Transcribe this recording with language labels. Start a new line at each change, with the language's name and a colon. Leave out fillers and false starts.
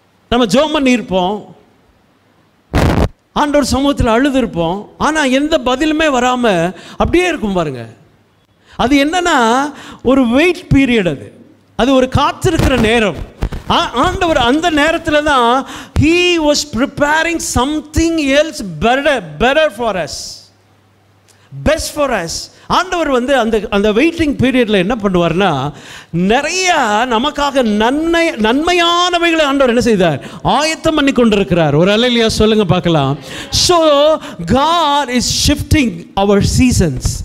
Tamil: நம்ம ஜெபம் பண்ணியிருப்போம், ஆண்டவர் சமூகத்தில் அழுதுருப்போம், ஆனால் எந்த பதிலுமே வராமல் அப்படியே இருக்கும் பாருங்க. அது என்னன்னா ஒரு வெயிட் பீரியட், அது ஒரு காத்திருக்கிற நேரம். ஆண்டவர் அந்த நேரத்தில் தான்
English: he was preparing something else better for us,
Tamil: best for us. ஆண்டவர் அந்த வெயிட்டிங் பீரியடில் என்ன பண்ணுவார்னா, நிறைய நமக்காக நன்மையானவைகளை ஆண்டவர் என்ன செய்தார், ஆயத்தம் பண்ணி கொண்டிருக்கிறார். ஒரு அல்லேலூயா சொல்லுங்க பார்க்கலாம்.
English: So God is shifting our seasons.